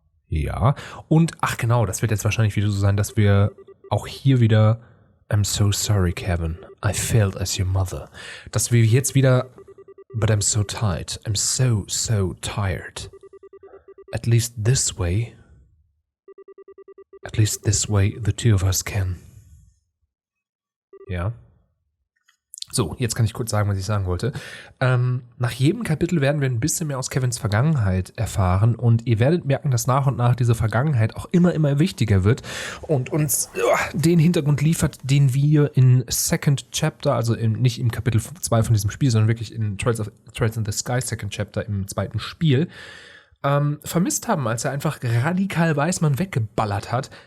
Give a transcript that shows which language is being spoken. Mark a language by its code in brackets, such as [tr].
[de] Ja. Und, ach genau, das wird jetzt wahrscheinlich wieder so sein, dass wir auch hier wieder [en] I'm so sorry, Kevin. I failed as your mother. [de] Dass wir jetzt wieder [en] But I'm so tired. I'm so tired. At least this way the two of us can. [de] Ja. So, jetzt kann ich kurz sagen, was ich sagen wollte. Nach jedem Kapitel werden wir ein bisschen mehr aus Kevins Vergangenheit erfahren und ihr werdet merken, dass nach und nach diese Vergangenheit auch immer wichtiger wird und uns den Hintergrund liefert, den wir in Second Chapter, also nicht im Kapitel 2 von diesem Spiel, sondern wirklich in Trails in the Sky Second Chapter im zweiten Spiel, vermisst haben, als er einfach radikal Weißmann weggeballert hat.